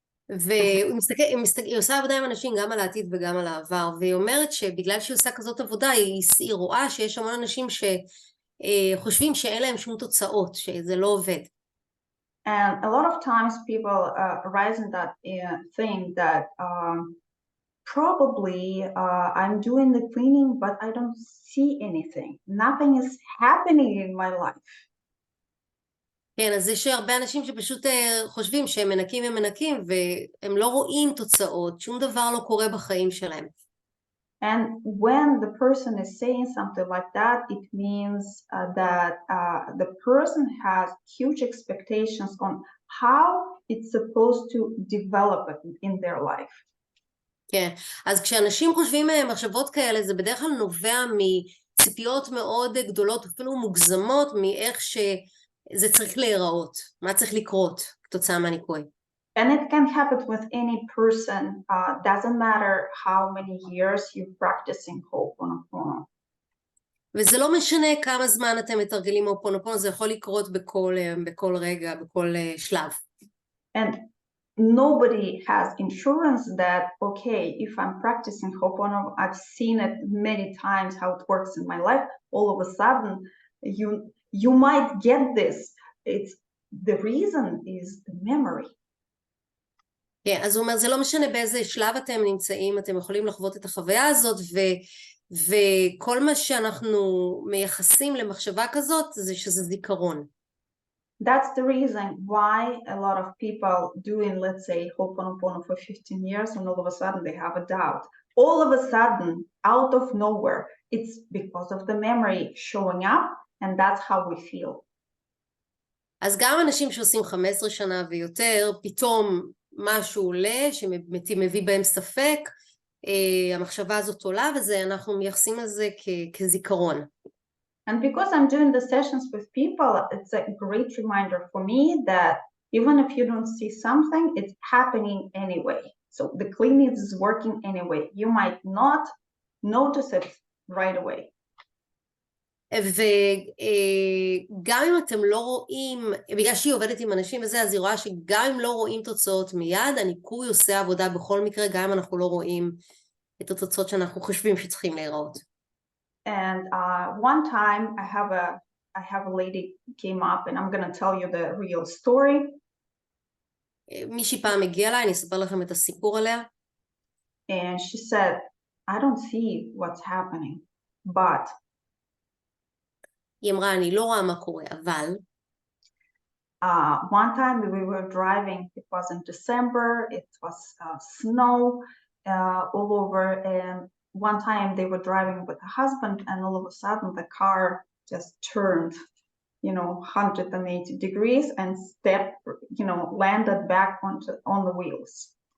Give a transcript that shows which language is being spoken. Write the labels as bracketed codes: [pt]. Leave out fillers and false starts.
[he] והיא עושה עבודה עם אנשים גם על העתיד וגם על העבר, והיא אומרת שבגלל שהיא עושה כזאת עבודה, היא רואה שיש המון אנשים שחושבים שאין להם שום תוצאות, שזה לא עובד. [en] And a lot of times people arise in that thing that probably I'm doing the cleaning, but I don't see anything. Nothing is happening in my life. [he] כן, אז יש הרבה אנשים שפשוט חושבים שהם מנקים ומנקים, והם לא רואים תוצאות, שום דבר לא קורה בחיים שלהם. [en] And when the person is saying something like that, it means that the person has huge expectations on how it's supposed to develop it in their life. [he] כן, אז כשאנשים חושבים מחשבות כאלה, זה בדרך כלל נובע מציפיות מאוד גדולות, אפילו מוגזמות, מאיך שזה צריך להיראות, מה צריך לקרות כתוצאה מהניקוי. [en] And it can happen with any person, doesn't matter how many years you're practicing Ho'oponopono. [he] וזה לא משנה כמה זמן אתם מתרגלים Ho'oponopono, זה יכול לקרות בכל רגע, בכל שלב. [en] And nobody has insurance that, okay, if I'm practicing Ho'oponopono, I've seen it many times how it works in my life, all of a sudden you might get this. It's the reason is the memory. [he] כן, אז הוא אומר, זה לא משנה באיזה שלב אתם נמצאים, אתם יכולים לחוות את החוויה הזאת, וכל מה שאנחנו מייחסים למחשבה כזאת, זה שזה זיכרון. [en] That's the reason why a lot of people doing, let's say, Ho'oponopono for 15 years, and all of a sudden they have a doubt. All of a sudden, out of nowhere, it's because of the memory showing up, and that's how we feel. [he] אז גם אנשים שעושים 15 שנה ויותר, פתאום משהו עולה, שמביא בהם ספק, המחשבה הזאת עולה, וזה אנחנו מייחסים לזה כזיכרון. [en] And because I'm doing the sessions with people, it's a great reminder for me that even if you don't see something, it's happening anyway. So the cleaning is working anyway. You might not notice it right away. [he] וגם אם אתם לא רואים, בגלל שהיא עובדת עם אנשים וזה, אז היא רואה שגם אם לא רואים תוצאות מיד, הניקוי עושה עבודה בכל מקרה, גם אם אנחנו לא רואים את התוצאות שאנחנו חושבים שצריכים להיראות. [en] And one time I have a lady came up, and I'm going to tell you the real story. [he] מישהי פעם הגיעה אליי, אני אספר לכם את הסיפור עליה. [en] And she said, I don't see what's happening, but [he] היא אמרה, אני לא רואה מה קורה, אבל [en] one time we were driving, it was in December, it was snow all over, and one time they were driving with a husband, and all of a sudden the car just turned, 180 degrees and landed back on the wheels.